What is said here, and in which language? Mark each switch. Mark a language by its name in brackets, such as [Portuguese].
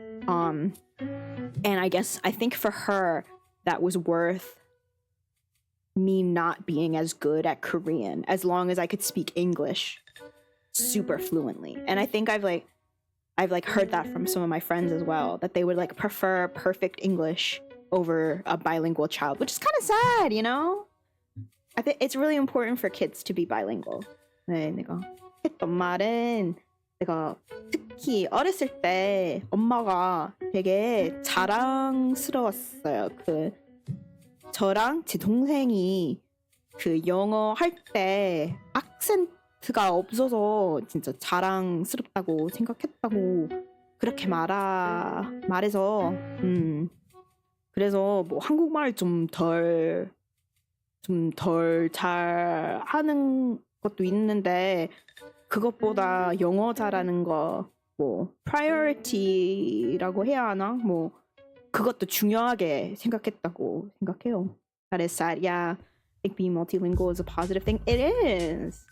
[English] And I think for her that was worth me not being as good at Korean as long as I could speak English super fluently. And I think I've heard that from some of my friends as well, that they would like prefer perfect English over a bilingual child, which is kind of sad, you know? I think it's really important for kids to be bilingual. [Korean] 네, 내가 했던 말은 내가 특히 어렸을 때 엄마가 되게 자랑스러웠어요. 저랑 제 동생이 영어 할 때 악센트가 없어서 진짜 자랑스럽다고 생각했다고 그렇게 말해서 그래서 뭐 한국말 좀 덜 잘 하는 것도 있는데 그것보다 영어 잘하는 거 뭐 priority라고 해야 하나? 뭐 그것도 중요하게 생각했다고 생각해요. [English] That is sad. Yeah, I think being multilingual is a positive thing. It is.